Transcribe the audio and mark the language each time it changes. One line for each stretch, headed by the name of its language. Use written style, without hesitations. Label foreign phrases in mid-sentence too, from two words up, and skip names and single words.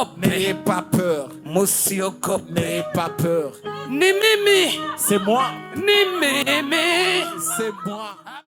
Swahili: musiogope,
French: n'ayez pas peur,
Swahili: musiogope,
French: n'ayez pas peur.
Swahili: Ni mimi.
French: C'est moi.
Swahili: Ni mimi.
French: C'est moi.